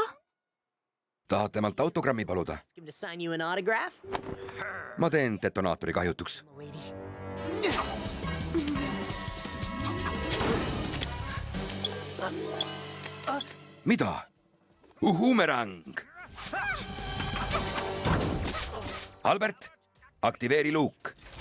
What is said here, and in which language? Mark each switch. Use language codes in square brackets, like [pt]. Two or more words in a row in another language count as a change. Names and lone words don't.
[et] Tahad temalt autogrammi paluda? [en] Him to sign you an autograph? [et] Ma teen detonaatori kahjutuks. [en] Lady. [et] Mida? Uhumerang! Albert, aktiveeri luuk.